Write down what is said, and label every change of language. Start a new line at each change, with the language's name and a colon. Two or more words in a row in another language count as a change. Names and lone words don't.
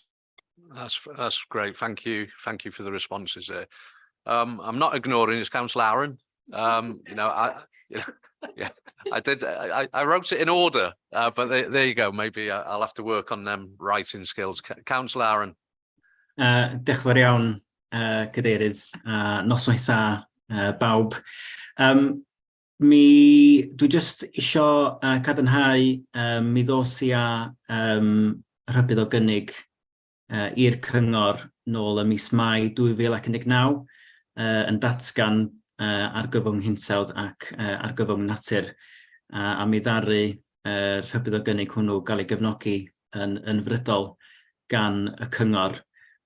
English: That's great. Thank you for the responses there. I'm not ignoring it's Councillor Aaron. You know, yeah, I wrote it in order, but there you go. Maybe I'll have to work on them writing skills. Councillor Aaron.
Welsh: Diolch yn fawr iawn, Cadeirydd, noswaith dda bawb. Dwi just isio cadarnhau mi ddos i rhybudd o gynnig i'r cyngor nôl ym mis Mai 2019 yn datgan argyfwng hinsawdd ac argyfwng natur, a mi ddaru rhybudd o gynnig hwnnw gael ei gefnogi yn frydol gan y cyngor.